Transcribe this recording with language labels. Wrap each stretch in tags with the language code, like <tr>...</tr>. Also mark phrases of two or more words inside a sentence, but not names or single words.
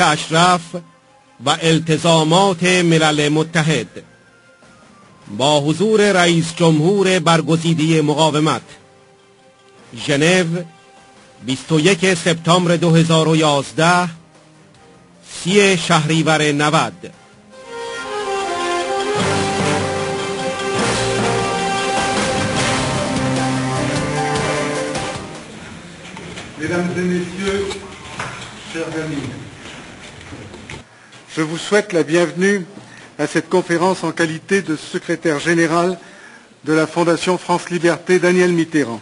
<fa>اشرف و التزامات ملل متحد، با حضور رئیس جمهور برگزیده مقاومت، ژنو، 21 سپتامبر 2011، 30 شهریور 90.</fa> <fr>Mesdames et messieurs, chers amis, je vous souhaite la bienvenue à cette conférence en qualité de secrétaire général de la Fondation France Liberté Daniel Mitterrand.</fr>